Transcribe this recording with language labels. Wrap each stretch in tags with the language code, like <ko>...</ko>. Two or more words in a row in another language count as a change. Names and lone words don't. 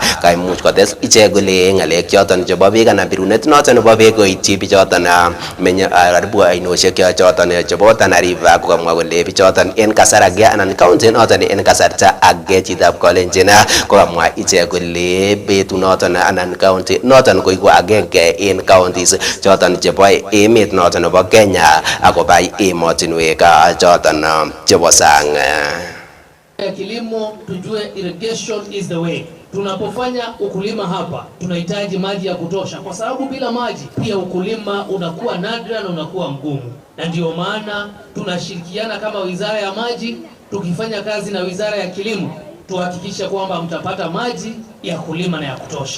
<kln>Kaimuch kotes ichek kole ng'alek choton chebo beek anan birunet noton nebo beek koityi bichoton menye karibu oinosiek choton chebo Tana River kokamwa kole bichoton en kasar age anan county noton en kasarta age chitab kolenjin kokamwa ichek kole betu noton anan county noton koiku agenge en counties choton chebo emet noton nebo Kenya akobai emotinwek choton chebo sang.</kln> <sw>Kilimo tujue</sw> <en>irrigation is the way.</en> <sw>Tunapofanya ukulima hapa tunahitaji maji ya kutosha, kwa sababu bila maji pia ukulima unakuwa nadra na unakuwa mgumu, na ndio maana tunashirikiana kama Wizara ya Maji tukifanya kazi na Wizara ya Kilimo tuhakikisha kwamba mtapata maji ya kulima na ya kutosha.</sw>